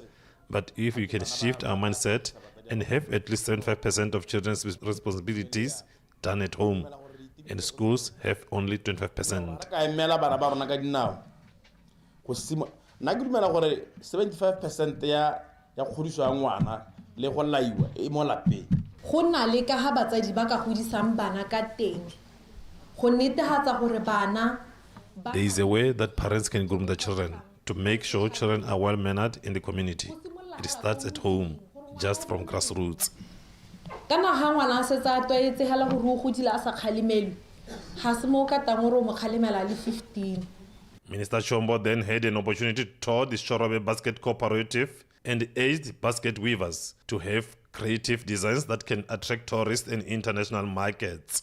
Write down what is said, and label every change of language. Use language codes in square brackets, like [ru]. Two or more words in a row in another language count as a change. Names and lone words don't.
[en] But if we can shift our mindset and have at least 75% of children's responsibilities done at home, and schools have only 25%. [tn] 75% ya khodiso ya ngwana le go laiwa e mo lapeng. Go na le ka ha batsadi ba ka godisang bana ka teng. [en] There is a way that parents can groom their children to make sure children are well-mannered in the community. It starts at home, just from grassroots. Minister Chombo then had an opportunity to tour the Shorobe Basket Cooperative and urged basket weavers to have creative designs that can attract tourists and international markets.